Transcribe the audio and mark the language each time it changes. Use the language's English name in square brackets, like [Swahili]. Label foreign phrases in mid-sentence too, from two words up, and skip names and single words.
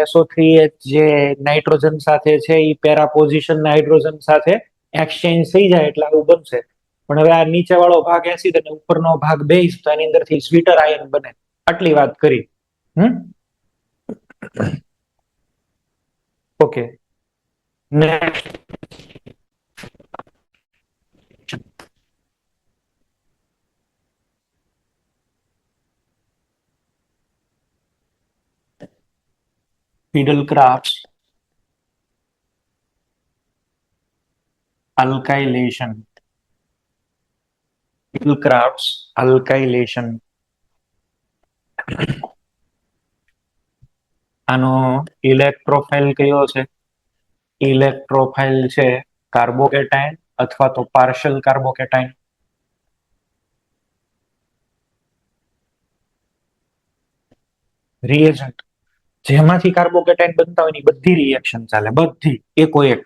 [Gujarati] SO3H જે નાઇટ્રોજન સાથે છે એ [English] para position [Gujarati] હાઇડ્રોજન સાથે એક્સચેન્જ થઈ જાય એટલે આવું બનશે. પણ હવે આ નીચે વાળો ભાગ એસિડ અને ઉપરનો ભાગ બેઝ, તો એની અંદરથી [English] zwitter ion [Gujarati] બને. આટલી વાત કરી. ઓકે. [English] નેક્સ્ટ Fiedel-Crafts alkylation. Fiedel-Crafts alkylation. [Gujarati] આનો ઇલેક્ટ્રોફાઇલ કયો છે? ઇલેક્ટ્રોફાઇલ છે કાર્બોકેટાઇન અથવા તો [English] partial carbocation. [Gujarati] રિએજન્ટ જેમાંથી કાર્બોકેટાઇન બનતા હોય ની બધી રિએક્શન ચાલે, બધી એકો એક.